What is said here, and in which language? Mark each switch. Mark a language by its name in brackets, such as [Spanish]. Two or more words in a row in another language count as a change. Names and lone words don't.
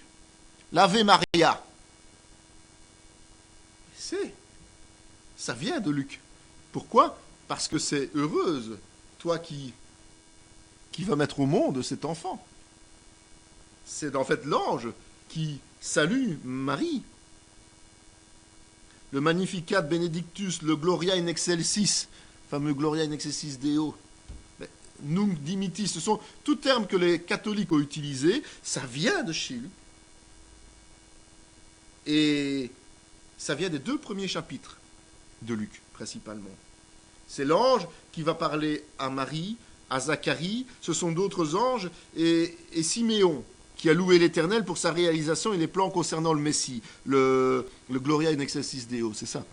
[French] L'Ave Maria. Ça vient de Luc. Pourquoi ? Parce que c'est heureuse, toi qui va mettre au monde cet enfant. C'est en fait l'ange qui salue Marie. Le Magnificat Benedictus, le Gloria in excelsis, fameux Gloria in excelsis Deo, Nunc dimittis, ce sont tous termes que les catholiques ont utilisés, ça vient de chez lui. Et ça vient des 2 premiers chapitres de Luc, principalement. C'est l'ange qui va parler à Marie, à Zacharie, ce sont d'autres anges, et Siméon, qui a loué l'Éternel pour sa réalisation et les plans concernant le Messie, le Gloria in excelsis Deo, c'est ça.